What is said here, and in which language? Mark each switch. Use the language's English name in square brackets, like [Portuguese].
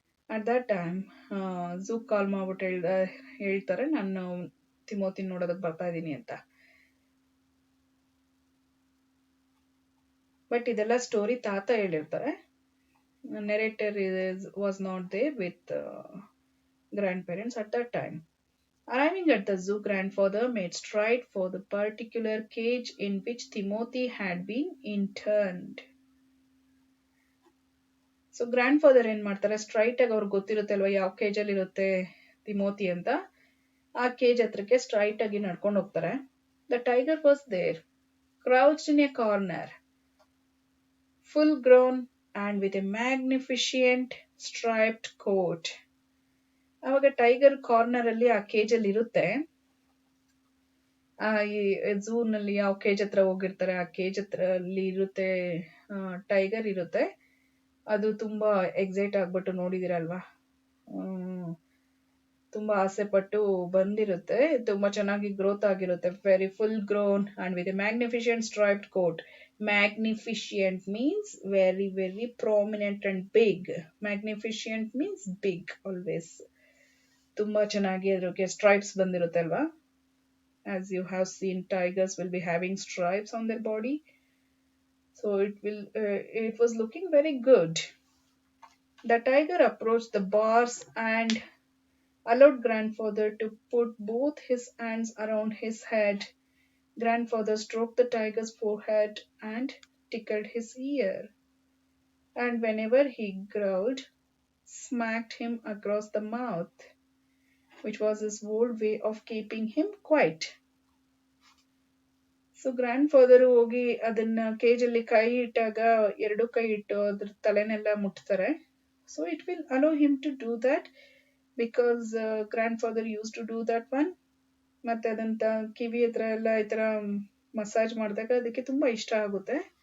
[Kannada] At that time zoo ಕಾಲ್ ಮಾಡ್ಬಿಟ್ಟು ಹೇಳ್ತಾರೆ, ನಾನು ತಿಮೋತಿನ ನೋಡೋದಕ್ಕೆ ಬರ್ತಾ ಇದ್ದೀನಿ ಅಂತ. [English] but [Kannada] ಇದೆಲ್ಲ ಸ್ಟೋರಿ ತಾತ ಹೇಳಿರ್ತಾರೆ. [English] Narrator was not there with grandparents at that time. Arriving at the zoo, grandfather made straight for the particular cage in which Timothy had been interned. [Kannada] So grand father ಏನ್ ಮಾಡ್ತಾರೆ, straight ಆಗಿ ಅವ್ರಿಗೆ ಗೊತ್ತಿರುತ್ತೆ ಅಲ್ವಾ ಯಾವ cage ಅಲ್ಲಿ ಇರುತ್ತೆ Timothy ಅಂತ. ಆ ಕೇಜ್ ಹತ್ರಕ್ಕೆ ಸ್ಟ್ರೈಟ್ ಆಗಿ ನಡ್ಕೊಂಡು ಹೋಗ್ತಾರೆ. [English] The tiger was there, crouched in a corner, full grown and with a magnificent striped coat. [Kannada] ಅವಾಗ ಟೈಗರ್ ಕಾರ್ನರ್ ಅಲ್ಲಿ ಆ ಕೇಜ್ ಅಲ್ಲಿ ಇರುತ್ತೆ. ಈ ಝೂ ನಲ್ಲಿ ಯಾವ ಕೇಜ್ ಹತ್ರ ಹೋಗಿರ್ತಾರೆ ಆ ಕೇಜ್ ಹತ್ರ ಅಲ್ಲಿ ಇರುತ್ತೆ, ಟೈಗರ್ ಇರುತ್ತೆ. ಅದು ತುಂಬಾ ಎಕ್ಸೈಟ್ ಆಗ್ಬಿಟ್ಟು ನೋಡಿದಿರಲ್ವಾ, ತುಂಬಾ ಆಸೆ ಪಟ್ಟು ಬಂದಿರುತ್ತೆ. ತುಂಬಾ ಚೆನ್ನಾಗಿ ಗ್ರೋತ್ ಆಗಿರುತ್ತೆ. [English] Very full grown and with a magnificent striped coat. Magnificent means very very prominent and big. Magnificent means big always. [Kannada] ತುಂಬಾ ಚೆನ್ನಾಗಿ ಅದಕ್ಕೆ ಸ್ಟ್ರೈಪ್ಸ್ ಬಂದಿರುತ್ತೆ ಅಲ್ವಾ. [English] As you have seen, tigers will be having stripes on their body. So it was looking very good. The tiger approached the bars and allowed grandfather to put both his hands around his head. Grandfather stroked the tiger's forehead and tickled his ear. And whenever he growled, smacked him across the mouth, which was his old way of keeping him quiet. [Kannada] So grand father ಹೋಗಿ ಅದನ್ನ ಕೇಜಲ್ಲಿ ಕೈ ಇಟ್ಟಾಗ ಎರಡು ಕೈ ಇಟ್ಟು ಅದ್ರ ತಲೆನೆಲ್ಲ ಮುಟ್ತಾರೆ. [English] So it will allow him to do that because grandfather use to do that one. [Kannada] ಮತ್ತೆ ಅದಂತ ಕಿವಿ ಹತ್ರ ಎಲ್ಲ ಈ ತರ ಮಸಾಜ್ ಮಾಡಿದಾಗ ಅದಕ್ಕೆ ತುಂಬಾ ಇಷ್ಟ ಆಗುತ್ತೆ.